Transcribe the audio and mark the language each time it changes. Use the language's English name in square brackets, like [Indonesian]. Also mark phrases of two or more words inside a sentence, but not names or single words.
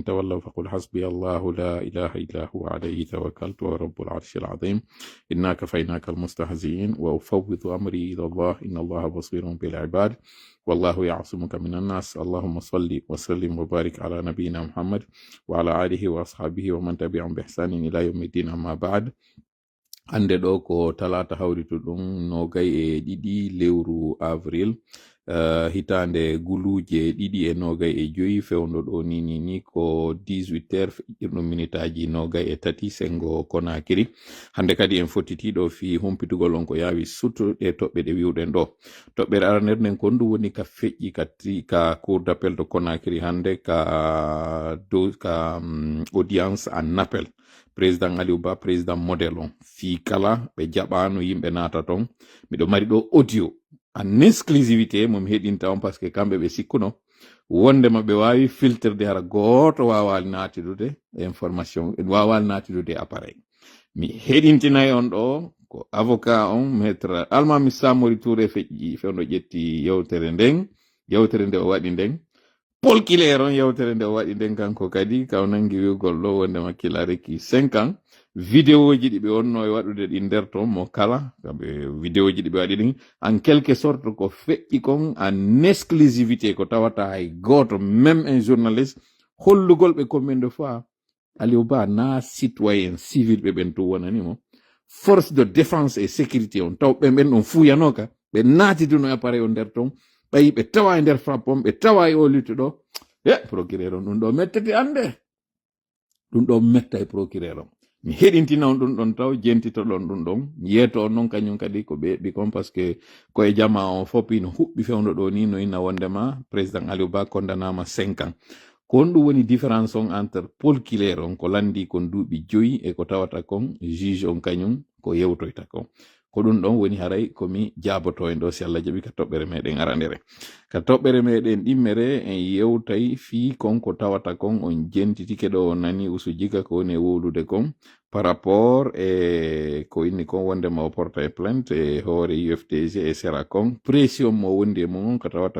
[Arabic] تولوا فقل حسبي الله لا إله إلا هو عليه توكلت ورب العرش العظيم إنا كفيناك المستهزئين وأفوض أمري إلى الله إن الله بصير بالعباد والله يعصمك من الناس اللهم صل وسلم وبارك على نبينا محمد وعلى آله وأصحابه ومن تبعهم بإحسان إلى يوم الدين أما بعد [Fula] hande ɗo ko talata hawritu ɗum nogay e ɗiɗi lewru avril hitande guluje ɗiɗi e nogay e joyi fewndo ɗo ni ko 18h feƴƴirɗum minitaji nogay e tati sengo Konakiri hande kadi en fottitiɗo fi humpitugol on ko yawi suttuɗe toɓɓe ɗe wiwɗen ɗo toɓɓere araner nden kon ɗum woni ka feƴƴi ka [French] cour d'appel de [Fula] Konakiri hande ka [French] audience en appel président [Fula] Aliou Ba [French] président modèle [Fula] on fi kala ɓe jaɓano yimɓe nata ton miɗo mari ɗo audio [French] en exclusivité [Fula] mom heɗinta on [French] parce que [Fula] kamɓe ɓe sikkuno wondema ɓe wawi filtrede hara goto wawali natidude information wawali natidude appareil mi heɗintinay on ɗo ko avocat on maître Almami Samori Touré feƴƴi fewno ƴetti yewtere nde o waɗi nden Paul Kiler on yewtere nde o waɗi nden kanko kadi kaw nangi wiwgol ɗo wondema kila reki 5 ans vidéo ji ɗi ɓe wonno e waɗude ɗi nder ton mo kala kamɓe vidéo ji ɗi ɓe waɗi ɗin [French] en quelque sorte [Fula] ko feƴƴi kon [French] en exclusivité [Fula] ko tawata hay goto [French] même un journaliste [Fula] hollugol ɓe [French] combien de fois [Fula] Aliou Ba na [French] citoyen civil [Fula] ɓe ɓen to wonanimo [French] force de défense et sécurité [Fula] on taw ɓe ɓen ɗon fuyanoka ɓe naatiduno appareil o nder ton ɓayi ɓe tawa e nder frappon ɓe tawa e o luttuɗo procureur on ɗum ɗo mettete ande ɗum ɗo metta e procureur on mi heɗintina on ɗum ɗon taw jentitoɗon ɗum ɗon yeeto on noon kañum kadi ko ɓeɓi kon [French] par ce que [Fula] koye jama on foppi no huɓɓi fewno ɗo ni no ina wondema président Aliou Ba condamnama 5 ans ko on ɗum woni différence on entre Paul Kiler on ko landi kon duuɓi 5 e ko tawata kon juge on kañum ko yewtoyta kon ko ɗum ɗon woni haray komi jaboto en ɗo si Allah jaɓi ka toɓɓere meɗen arandere ka toɓɓere meɗen ɗimmere en yewtay fi kon ko tawata kon on jentitike ɗo on nani usujiga ko woni e wolude kon [French] par rapport [Fula] e ko inni kon wondema o porta e plainte e hoore UFDG e sera kon pression mo wondi e mum ko tawata